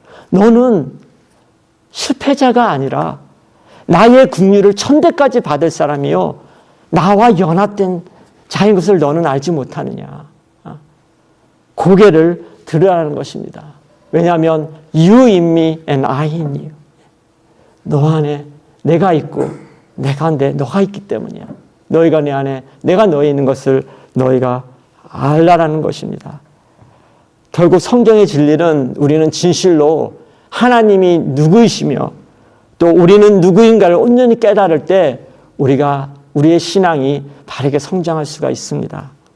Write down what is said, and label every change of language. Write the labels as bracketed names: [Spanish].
[Korean] 너는 실패자가 아니라 나의 국류를 천대까지 받을 사람이요 나와 연합된 자인 것을 너는 알지 못하느냐. 고개를 들으라는 것입니다. 왜냐하면 [English] You in me and I in you. [Korean] 너 안에 내가 있고 내가 안에 너가 있기 때문이야. 너희가 내 안에 내가 너에 있는 것을 너희가 알라라는 것입니다. 결국 성경의 진리는 우리는 진실로 하나님이 누구이시며 또 우리는 누구인가를 온전히 깨달을 때 우리의 신앙이 바르게 성장할 수가 있습니다.